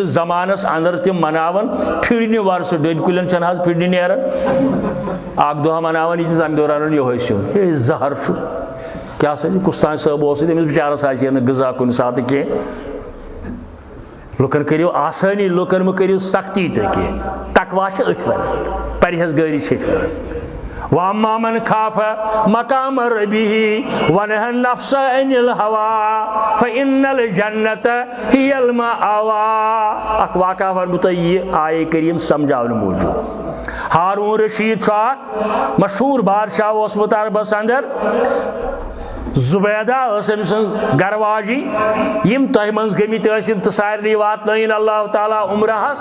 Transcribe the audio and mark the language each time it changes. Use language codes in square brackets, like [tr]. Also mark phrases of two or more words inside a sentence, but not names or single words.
[ks] زمانس اندر تِم مناوان پھِرنہِ ورسہٕ ڈٔنۍ کُلٮ۪ن چھنہٕ حظ پھِرنہِ نیران اکھ دۄہ مناوان یِتھِس تمہِ دوران رنان یِہوے سیُن ہے زہر چھُ کیٛاہ سا چھُ کُستام صٲب اوس تٔمِس بِچارس آسہِ ہے نہٕ غذا کُنہِ ساتہٕ کینٛہہ لُکن کٔرِو آسٲنی لُکن مہ کٔرِو سختی تُہۍ کینٛہہ تقوا چھِ أتھۍ ونان پرہیزگٲری چھِ أتھۍ ونان [ar] وَأَمَّا مَنْ خَافَ مَقَامَ رَبِّهِ وَنَهَى النَّفْسَ عَنِ الْهَوَىٰ فَإِنَّ الْجَنَّةَ هِيَ الْمَأْوَىٰ. [ks] اکھ واقعہ ونہٕ بہٕ یہ آیے کریم سمجھاونہٕ موٗجوٗب. ہارون رشید چھُ اکھ مشہوٗر بادشاہ اوسمُت عربس اندر. زبیدہ ٲس أمۍ سٕنٛز گرواجی یِم تۄہہِ منٛز گٔمٕتۍ ٲسِن تہٕ سارنٕے واتنٲیِن اللہ تعالیٰ عمرہس.